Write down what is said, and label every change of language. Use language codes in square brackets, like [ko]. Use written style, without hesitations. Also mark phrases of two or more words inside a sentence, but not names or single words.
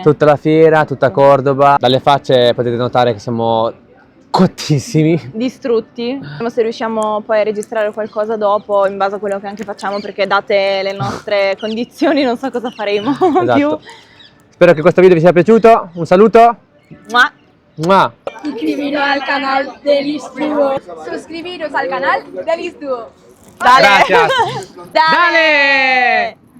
[it] tutta la fiera, tutta Cordoba. Dalle facce potete notare che siamo cottissimi. Distrutti. Vediamo se riusciamo poi a registrare qualcosa dopo in base a quello che anche facciamo, perché date le nostre condizioni non so cosa faremo più. Esatto. Spero che questo video vi sia piaciuto. Un saluto. Ma Mua. [es] Suscribiros al canal de Listuo. Suscribiros al canal de Listuo. dale! Gracias. Dale!